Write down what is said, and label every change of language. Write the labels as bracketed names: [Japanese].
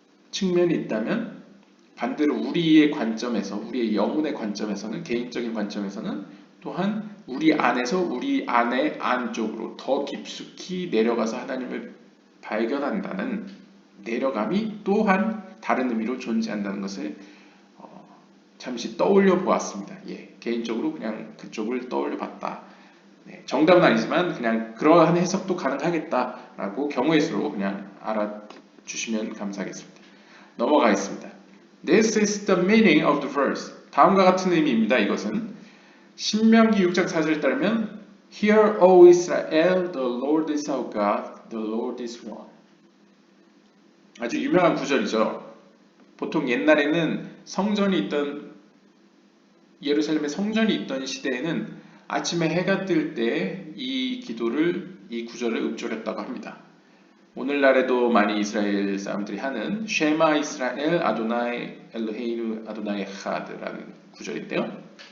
[Korean] 측면이 있다면 반대로 우리의 관점에서 우리의 영혼의 관점에서는 개인적인 관점에서는 또한 우리 안에서 우리 안의 안쪽으로 더 깊숙이 내려가서 하나님을 발견한다는 내려감이 또한 다른 의미로 존재한다는 것을 잠시 떠올려 보았습니다. 개인적으로 그냥 그쪽을 떠올려 봤다. 정답은 아니지만 그냥 그러한 해석도 가능하겠다라고 경우의 수로 그냥 알아주시면 감사하겠습니다. 넘어가겠습니다. [English] This is the meaning of the verse. [Korean] 다음과 같은 의미입니다. 이것은 신명기 6장 4절에 따르면 [English] Hear, O Israel, the Lord is our God, the Lord is one. [Korean] 아주 유명한 구절이죠. 보통 옛날에는 성전이 있던 예루살렘에 성전이 있던 시대에는 아침에 해가 뜰 때 이 기도를 이 구절을 읊조렸다고 합니다. 오늘날에도 많이 이스라엘 사람들이 하는 쉐마 이스라엘 아도나이 엘로헤이누 아도나이 하드라는 구절인데요.